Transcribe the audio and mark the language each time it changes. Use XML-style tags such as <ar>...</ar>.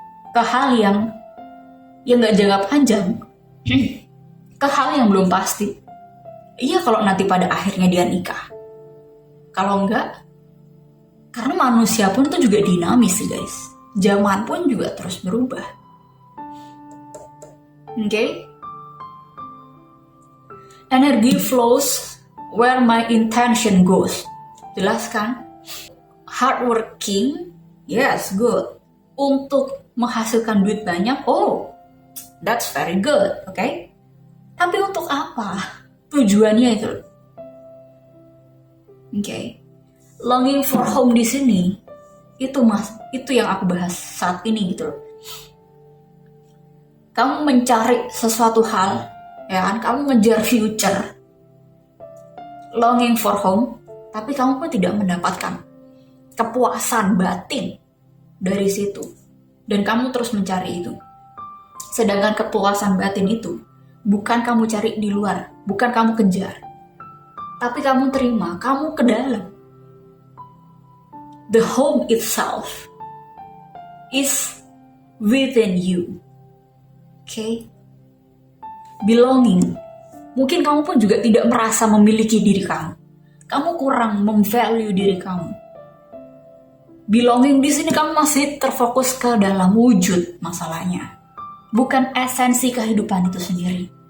<id>Ke hal yang gak jangka panjang. Ke hal yang belum pasti. Iya kalau nanti pada akhirnya dia nikah. Kalau enggak, karena manusia pun tuh juga dinamis guys. Zaman pun juga terus berubah.</id> <en>Okay? Energy flows where my intention goes.</en> <id>Jelas kan?</id> <en>Hardworking, yes, good.</en> <id>Untuk menghasilkan duit banyak, oh,</id> <en>that's very good, okay?</en> <id>Tapi untuk apa? Tujuannya itu.</id> <en>Okay. Longing for home</en> <id>di sini, itu yang aku bahas saat ini gitu loh. Kamu mencari sesuatu hal, ya kan? Kamu ngejar future,</id> <en>longing for home,</en> <id>tapi kamu pun tidak mendapatkan kepuasan batin dari situ, dan kamu terus mencari itu. Sedangkan kepuasan batin itu bukan kamu cari di luar, bukan kamu kejar, tapi kamu terima, kamu ke dalam.</id> <en>The home itself is within you. Okay? Belonging.</en> <id>Mungkin kamu pun juga tidak merasa memiliki diri kamu. Kamu kurang memvalue diri kamu. Belonging di sini kamu masih terfokus ke dalam wujud masalahnya, bukan esensi kehidupan itu sendiri.</id>